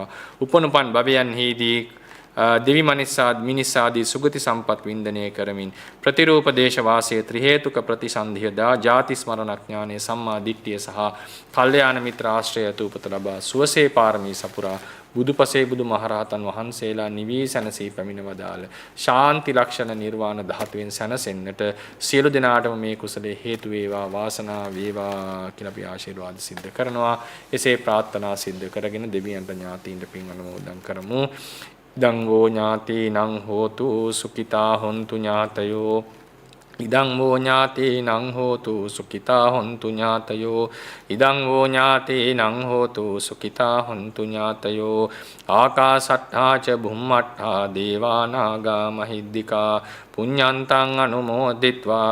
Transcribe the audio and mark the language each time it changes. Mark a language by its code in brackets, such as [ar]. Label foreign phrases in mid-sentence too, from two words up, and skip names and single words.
[si] උපනුපන් භවයන්හිදී දෙවි මිනිස්සාදී සුගති සම්පත් වින්දනය කරමින් ප්‍රතිරූප දේශ වාසයේ ත්‍රි හේතුක ප්‍රතිසන්ධියදා ජාති ස්මරණ ඥානයේ සම්මා දිට්ඨිය සහ කල්යාණ මිත්‍ර ආශ්‍රය උපත ලබා සුවසේ පාරමී සපුරා බුදුපසේ බුදු මහරහතන් වහන්සේලා නිවී සැනසී පැමිණ වදාළ ශාන්ති ලක්ෂණ නිර්වාණ ධාතුවෙන් සැනසෙන්නට සියලු දෙනාටම මේ කුසලයේ හේතු වේවා, වාසනාව වේවා කියලා අපි ආශිර්වාද සිද්ධ කරනවා. එසේ ප්‍රාර්ථනා සිද්ධ කරගෙන දෙවියන්ට ඥාතීන්ට පින් අනුමෝදන් කරමු. [pi] දංගෝ ඥාතීනං හෝතු සුඛිතා හොන්තු ඥාතයෝ ඉදං වූ ඥාතීනං හෝතු සුඛිතා හොන්තු ඥාතයෝ ඉදං වූ ඥාතීනං හෝතු සුඛිතා හොන්තු ඥාතයෝ ආකාසට්ඨා ච බුම්මට්ඨා දේවා නාග මහිද්దికා පුඤ්ඤන්තං අනුමෝදිත්වා